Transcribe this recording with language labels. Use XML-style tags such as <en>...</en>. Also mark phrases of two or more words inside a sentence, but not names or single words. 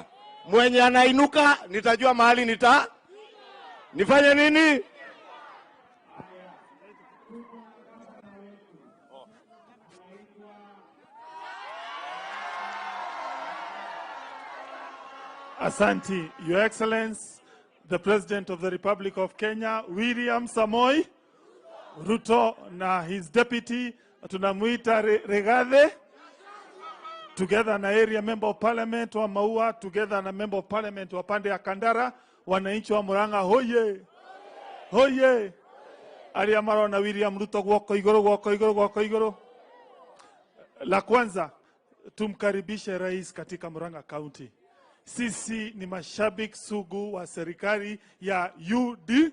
<sw>Mwenye anainuka nitajua mahali nifanye nini? Asante,</sw> <en>Your Excellency, the President of the Republic of Kenya, William Samoei Ruto, na his deputy, tunamuita Regathe, together na area member of parliament wa Maua, together na member of parliament</en> <sw>wa pande ya Kandara, wananchi wa Murang'a, hoye! Hoye!</sw> <ki>Ariamaro na William Ruto, gwoko igoro.</ki> <sw>La kwanza, tumkaribishe rais katika Murang'a County. Sisi ni mashabiki sugu wa serikali ya UD.</sw>